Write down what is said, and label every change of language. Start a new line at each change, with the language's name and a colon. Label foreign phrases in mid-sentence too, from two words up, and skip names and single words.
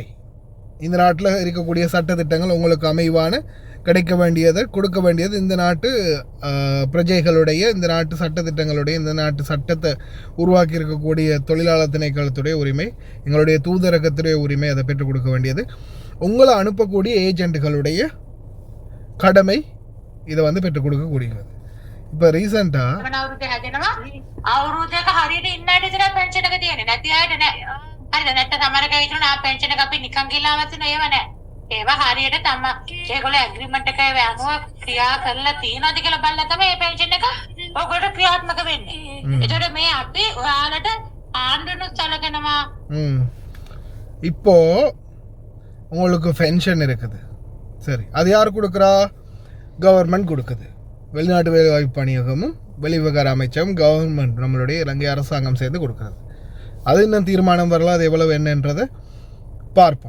Tamil: இந்த நாட்டில் இருக்கக்கூடிய சட்டத்திட்டங்கள் உங்களுக்கு அமைவான கிடைக்க வேண்டியதை கொடுக்க வேண்டியது இந்த நாட்டு பிரஜைகளுடைய, இந்த நாட்டு சட்டத்திட்டங்களுடைய, இந்த நாட்டு சட்டத்தை உருவாக்கி இருக்கக்கூடிய தொழிலாளர் திணைக்களத்துடைய உரிமை, எங்களுடைய தூதரகத்துடைய உரிமை. அதை பெற்றுக் கொடுக்க வேண்டியது உங்களை அனுப்பக்கூடிய ஏஜென்ட்டுகளுடைய கடமை. இதை பெற்றுக் கொடுக்கக்கூடியது. இப்போ ரீசெண்டாக
Sinhala: ඒවා හරියට තම ඒගොල්ලෝ ඇග්‍රීමන්ට් එකේ අනුව ක්‍රියා කරලා තියෙනවද කියලා බලලා තමයි මේ පෙන්ෂන් එක ඔයගොල්ලෝ ක්‍රියාත්මක වෙන්නේ. ඒතකොට මේ අපි ඔයාලට ආණ්ඩුනුත් සලකනවා.
Tamil: இப்போ உங்களுக்கு பென்ஷன் இருக்குது, சரி, அது யார் கொடுக்குறா? கவர்மெண்ட் கொடுக்குது. வெளிநாட்டு வேலைவாய்ப்பு பணியகமும் வெளிவிவகார அமைச்சகம் கவர்மெண்ட் நம்மளுடைய இலங்கை அரசாங்கம் சேர்ந்து கொடுக்குறது. அது இன்னும் தீர்மானம் வரலாம், அது எவ்வளவு என்னன்றதை பார்ப்போம்.